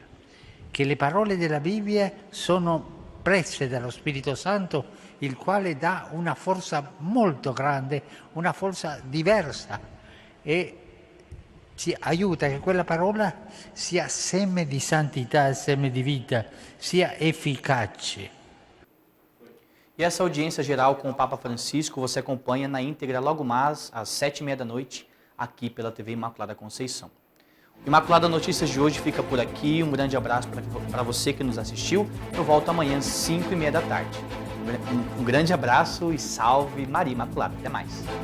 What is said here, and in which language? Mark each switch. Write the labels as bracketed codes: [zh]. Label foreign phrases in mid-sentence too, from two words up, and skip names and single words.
[it] Che le parole della Bibbia sono prese dallo Spirito Santo, il quale dà una forza molto grande, una forza diversa, e ci aiuta che quella parola sia seme di santità, seme di vita, sia efficace. [pt] E essa audiência geral com o Papa Francisco você acompanha na íntegra logo mais às 7h30 da noite, aqui pela TV Imaculada Conceição. O Imaculada Notícias de hoje fica por aqui. Um grande abraço para você que nos assistiu. Eu volto amanhã às 5h30 da tarde. Um grande abraço e salve Maria Imaculada.